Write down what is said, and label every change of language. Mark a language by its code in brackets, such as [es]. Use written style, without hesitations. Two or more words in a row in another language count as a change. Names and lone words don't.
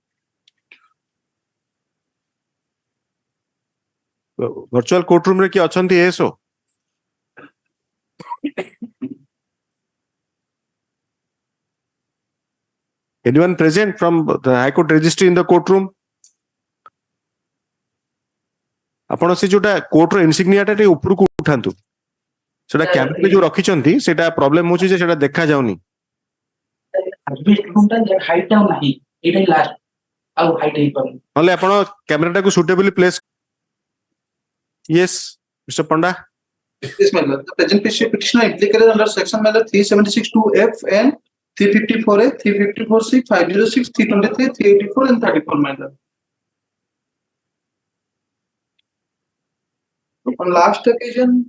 [en] Virtual courtroom [or] ରେ କି ଅଛନ୍ତି ASO? [en] Anyone present from the High Court registry in the courtroom? [or] ଆପଣ ସେ ଯୋଉଟା କୋର୍ଟର ଇନସିଗ୍ନିଆଟା ଟିକେ ଉପରକୁ ଉଠାନ୍ତୁ ସେଟା କ୍ୟାମେରାରେ ଯୋଉ ରଖିଛନ୍ତି ସେଟା ପ୍ରୋବ୍ଲେମ ହଉଛି ଯେ ସେଟା ଦେଖା ଯାଉନି ନହେଲେ ଆପଣ କ୍ୟାମେରାଟାକୁ [en] suitably place yes Mr. Panda. Yes, my lord. The present petitioner implicated under section 376(2)(f) and 354(a), 354(c), 506, 323, 384 and 34, my lord. On last occasion,